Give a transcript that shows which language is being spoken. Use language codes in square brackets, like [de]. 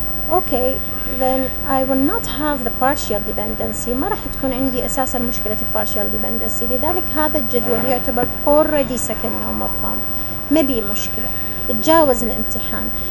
[en] okay, then I will not have the partial dependency. [ar] ما راح تكون عندي أساسا مشكلة partial dependency. لذلك هذا الجدول يعتبر already second normal form. ما بي مشكلة، تجاوز الامتحان.